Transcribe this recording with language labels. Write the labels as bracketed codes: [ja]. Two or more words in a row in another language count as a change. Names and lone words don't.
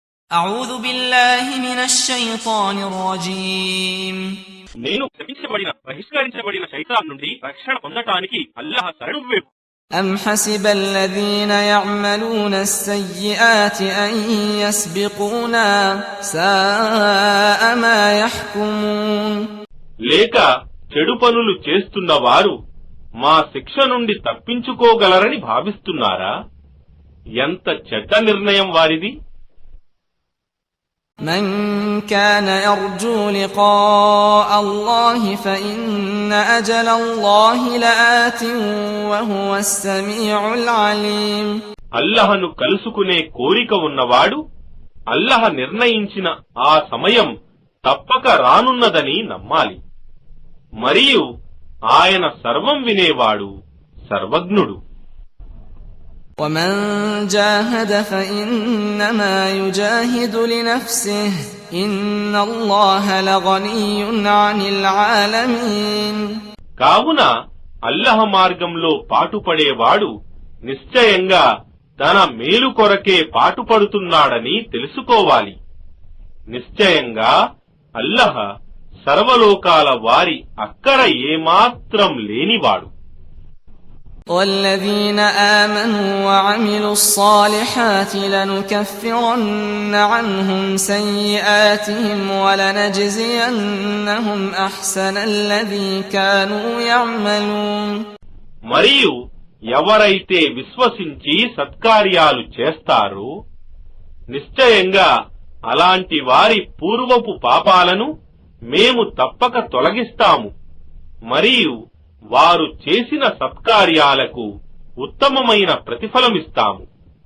[ar] أعوذ بالله من الشيطان الرجيم [te] నేను శపించబడిన బహిష్కరించబడిన శైతాన్ నుండి రక్షణ పొందటానికి అల్లాహ్ శరణు వేపు. [ar] أم حسب الذين يعملون السيئات أن يسبقونا ساء ما يحكمون. [te] లేక చెడు పనులు చేస్తున్న వారు మా శిక్ష నుండి తప్పించుకోగలరని భావిస్తున్నారా? ఎంత చెడ్డ నిర్ణయం వారిది. [ar] من كان يرجو لقاء الله فإن أجل الله لآت وهو السميع العليم. [te] అల్లహను కలుసుకునే కోరిక ఉన్నవాడు అల్లహ నిర్ణయించిన ఆ సమయం తప్పక రానున్నదని నమ్మాలి. మరియు ఆయన సర్వం వినేవాడు, సర్వజ్ఞుడు. [ar] ومن جاهد فإنما يجاهد لنفسه إن الله لغني عن العالمين. [te] కావున అల్లహ మార్గంలో పాటుపడేవాడు నిశ్చయంగా తన మేలు కొరకే పాటుపడుతున్నాడని తెలుసుకోవాలి. నిశ్చయంగా అల్లహ సర్వలోకాల వారి అక్కర ఏమాత్రం లేనివాడు. [ar] والذين آمنوا وعملوا الصالحات لنكفرن عنهم سيئاتهم ولنجزينهم أحسن الذي كانوا يعملون. [te] మరియు ఎవరైతే విశ్వసించి సత్కార్యాలు చేస్తారో నిశ్చయంగా అలాంటి వారి పూర్వపు పాపాలను మేము తప్పక తొలగిస్తాము. మరియు వారు చేసిన సత్కార్యాలకు ఉత్తమమైన ప్రతిఫలమిస్తాము.